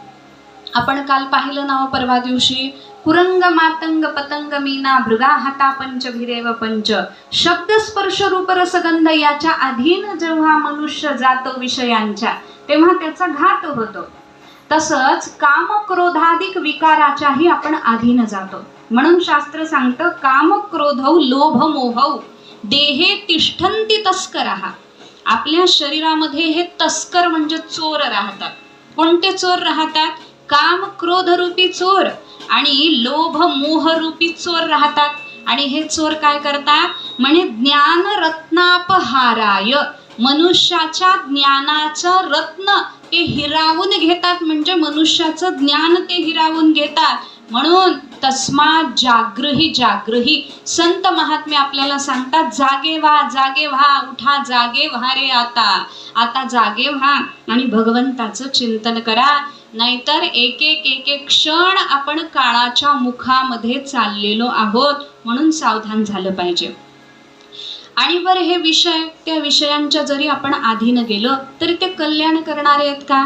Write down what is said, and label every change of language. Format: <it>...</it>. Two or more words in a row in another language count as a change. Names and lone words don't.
<mr>आपण काल पाहिलं ना परवा दिवशी,</mr> <sa>कुरंग मातंग पतंग मीना भृगा हाता पंच भिरेव पंच.</sa> <mr>शब्द स्पर्श रूप रसगंध याच्या अधीन जेव्हा मनुष्य जातो विषयांच्या, तेव्हा त्याचा घात होतो. तसंच काम क्रोधाधिक विकाराच्याही आपण अधीन जातो. म्हणून शास्त्र सांगतं,</mr> <sa>काम क्रोधौ लोभ मोहौ देहे तिष्ठन्ति तस्करः.</sa> <mr>आपल्या शरीरामध्ये हे तस्कर म्हणजे चोर राहतात. कोणते चोर राहतात? काम क्रोध रूपी चोर आणि लोभ मोह रूपी चोर राहतात. आणि हे चोर काय करतात? म्हणे</mr> <sa>ज्ञान रत्नापहाराय,</sa> <mr>मनुष्याच्या ज्ञानाचं रत्न ते हिरावून घेतात. म्हणजे मनुष्याचं ज्ञान ते हिरावून घेतात. म्हणून</mr> <sa>तस्मात् जागृही जागृही.</sa> <mr>संत महात्मे आपल्याला सांगतात, जागे व्हा, उठा, जागे व्हा रे आता जागे व्हा आणि भगवंताचं चिंतन करा. नाहीतर एक क्षण आपण काळाच्या मुखामध्ये चाललेलो आहोत. म्हणून सावधान झालं पाहिजे. आणि बरं हे विषय, त्या विषयांच्या जरी आपण अधीन गेलो तरी ते कल्याण करणारे आहेत का?</mr>